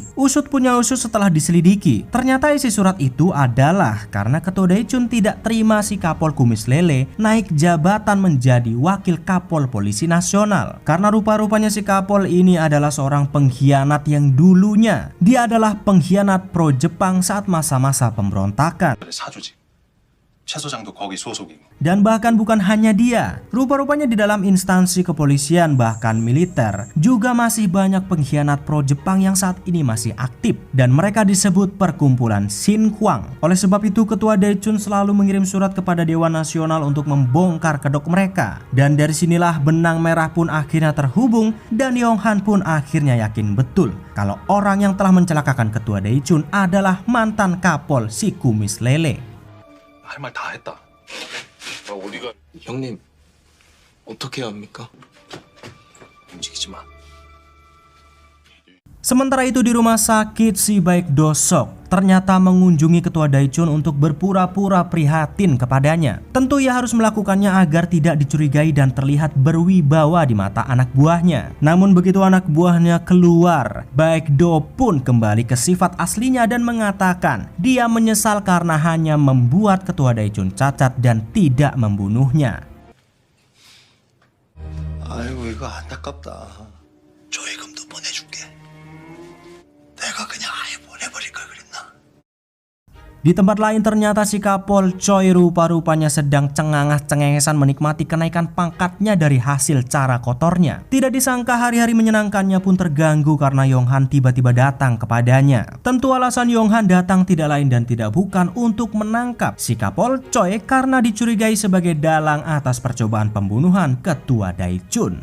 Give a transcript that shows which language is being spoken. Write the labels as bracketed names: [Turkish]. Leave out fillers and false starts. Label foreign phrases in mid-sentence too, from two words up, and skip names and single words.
[Indonesian] Usut punya usut setelah diselidiki, ternyata isi surat itu adalah karena ketua Daichun tidak terima si Kapol Kumis Lele naik jabatan menjadi wakil Kapol Polisi Nasional. Karena rupa-rupanya si Kapol ini adalah seorang pengkhianat yang dulunya dia adalah pengkhianat pro Jepang saat masa-masa pemberontakan. [Korean] 사조직 최 소장도 거기 소속이고. [Indonesian] Dan bahkan bukan hanya dia, rupa-rupanya di dalam instansi kepolisian bahkan militer juga masih banyak pengkhianat pro Jepang yang saat ini masih aktif, dan mereka disebut perkumpulan Shinhwang. Oleh sebab itu ketua Daichun selalu mengirim surat kepada Dewan Nasional untuk membongkar kedok mereka. Dan dari sinilah benang merah pun akhirnya terhubung, dan Yonghan pun akhirnya yakin betul kalau orang yang telah mencelakakan ketua Daichun adalah mantan Kapol si Kumis Lele. [Korean] 할 말 다 했다. 어디가? 형님, 어떻게 해야 합니까? 움직이지 마. [Indonesian] Sementara itu di rumah sakit, si Baek Do-sok ternyata mengunjungi ketua Daichun untuk berpura-pura prihatin kepadanya. Tentu ia harus melakukannya agar tidak dicurigai dan terlihat berwibawa di mata anak buahnya. Namun begitu anak buahnya keluar, Baek Do pun kembali ke sifat aslinya dan mengatakan dia menyesal karena hanya membuat ketua Daichun cacat dan tidak membunuhnya. [Korean] 아이고 이거 안타깝다. 조회금도 보내줄게. 내가 그냥 아예 보내버릴 걸 그랬나? [Indonesian] Di tempat lain ternyata si Kapol Choi rupa-rupanya sedang cengangas-cengengesan menikmati kenaikan pangkatnya dari hasil cara kotornya. Tidak disangka hari-hari menyenangkannya pun terganggu karena Yong-han tiba-tiba datang kepadanya. Tentu alasan Yong-han datang tidak lain dan tidak bukan untuk menangkap si Kapol Choi karena dicurigai sebagai dalang atas percobaan pembunuhan ketua Daejeon.